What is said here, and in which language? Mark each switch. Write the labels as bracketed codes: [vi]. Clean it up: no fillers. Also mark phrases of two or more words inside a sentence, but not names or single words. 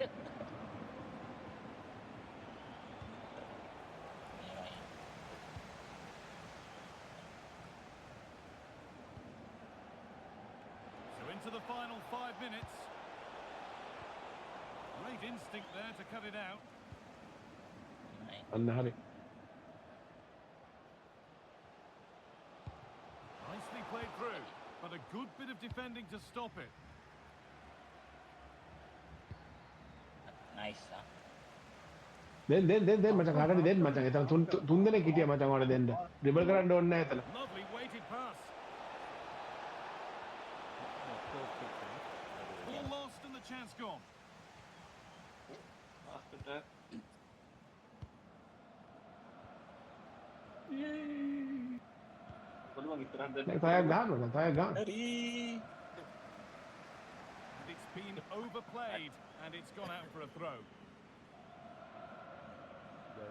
[en] So into the final 5 minutes. Great instinct there to cut it out. [si] අන්න හරි. [en] Nicely played through, but a good bit of defending to stop it. Nice. [si] දෙන්න මචං කාටද දෙන්න මචං. එතන තුන් දෙනෙක් හිටියා මචං ඔයාලා දෙන්න. ඩ්‍රිබල් කරන්න ඕනේ නැහැ එතන. [en] Lovely weighted pass. Ball lost and the chance gone. [si] තයක් ගන්න. [en] And it's been overplayed and it's gone out for a throw.